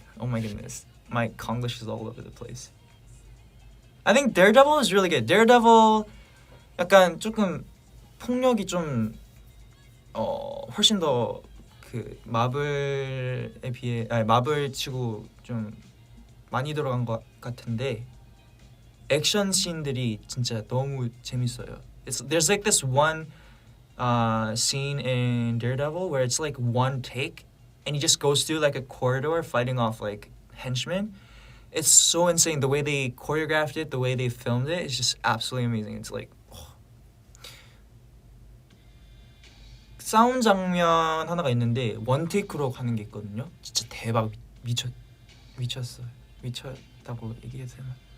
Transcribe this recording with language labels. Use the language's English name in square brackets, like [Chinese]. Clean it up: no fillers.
[English] Oh my goodness, my Konglish is all over the place. I think Daredevil is really good. [Korean] Daredevil 약간 조금 폭력이 좀 훨씬 더 그 마블에 비해 마블 치고 좀 많이 들어간 것 같은데 액션 씬들이 진짜 너무 재밌어요. [English] There's like this one scene in Daredevil where it's like one take and he just goes through like a corridor fighting off like henchmen. It's so insane the way they choreographed it, the way they filmed it. It's just absolutely amazing. It's like [Korean] 싸움 장면 하나가 있는데 원 테이크로 가는 게 있거든요. 진짜 대박. 미쳤어요. 미쳤다고 얘기해도 되나?